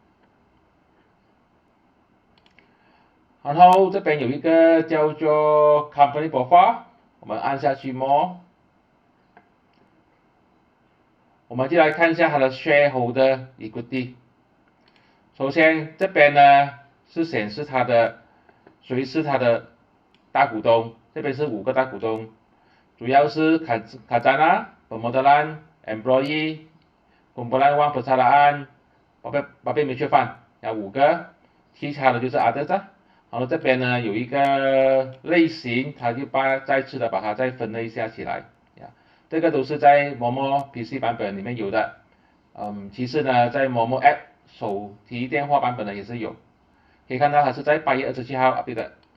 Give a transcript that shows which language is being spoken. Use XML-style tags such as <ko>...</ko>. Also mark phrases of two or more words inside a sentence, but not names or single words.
<zh>然后这边有一个叫做</zh> <en>company profile，</en> <zh>我们按下去 more，我们就来看一下它的</zh> <en>shareholder equity。</en> <zh>首先这边呢是显示它的谁是它的大股东，这边是5个大股东，主要是 Khazanah, Pemodelan, Employee, Kumpulan Wang Persaraan, Public Mutual Fund，有5个，其他的就是 others 啊。然后这边呢有一个类型，它就再次的把它再分类下起来，这个都是在某某 PC 版本里面有的。其实呢，在某某 App 手提电话版本呢也是有，可以看到它是在8月27号 update 的。</zh>